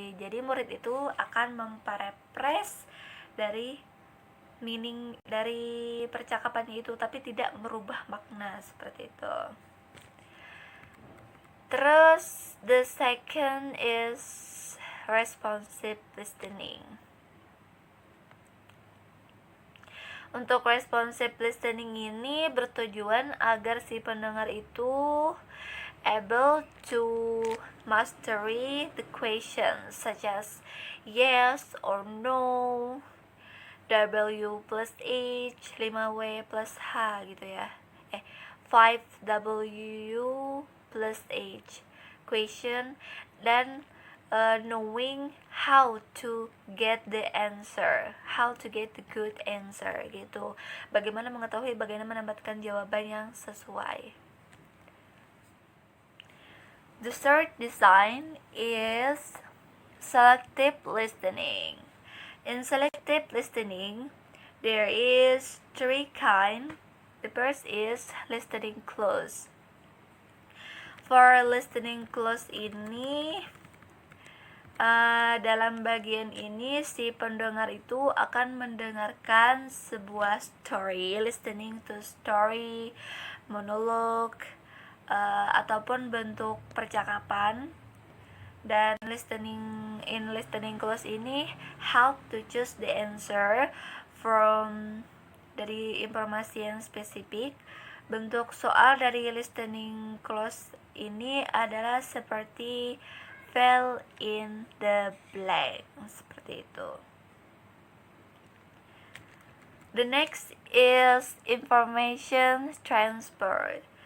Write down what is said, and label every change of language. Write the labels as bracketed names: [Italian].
[Indonesian] Jadi murid itu akan memparaphrase dari meaning dari percakapannya itu, tapi tidak merubah makna seperti itu. Terus [English] the second is responsive listening. Untuk responsive listening [Indonesian] ini bertujuan agar si pendengar itu [English] able to mastery the questions such as yes or no, W plus H, 5W plus H [Indonesian] gitu ya. [English] 5W plus H question, dan knowing how to get the answer, how to get the good answer [Indonesian] gitu. Bagaimana mengetahui bagaimana mendapatkan jawaban yang sesuai. [English] The third design is selective listening. In selective listening, there is three kinds. The first is listening close. [Indonesian] For listening close ini, dalam bagian ini si pendengar itu akan mendengarkan sebuah story, [English] listening to story, [Indonesian] monolog, ataupun bentuk percakapan. [English] Dan listening close ini help to choose the answer from [Indonesian] dari informasi yang spesifik. Bentuk soal dari listening close ini adalah seperti [English] fill in the blank, [Indonesian] seperti itu. [English] The next is information transfer.